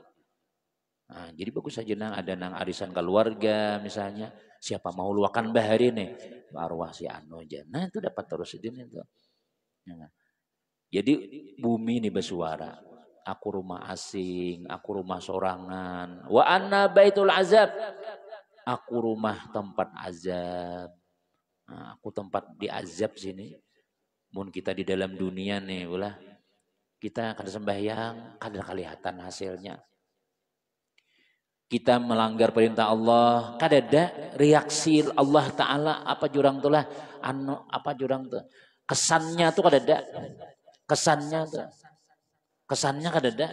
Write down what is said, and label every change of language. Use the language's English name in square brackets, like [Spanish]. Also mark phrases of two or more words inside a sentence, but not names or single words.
[Banjar] Nah, jadi bagus saja nang ada nang arisan keluarga misalnya siapa mau luakan bahari nih arwah si anu aja. Nah itu dapat terus ini tuh. Ya. Jadi bumi ini bersuara. Aku rumah asing, aku rumah sorangan. [Arabic] وأنا بيت العذاب. [Banjar] Aku rumah tempat azab. Nah, aku tempat di azab sini. Mun kita di dalam dunia nih, ulah kita kada sembahyang, kada kelihatan hasilnya. Kita melanggar perintah Allah, kada ada reaksi Allah Taala apa jurang tulah, apa jurang tuh. Kesannya tuh kada ada. Kesannya kada ada.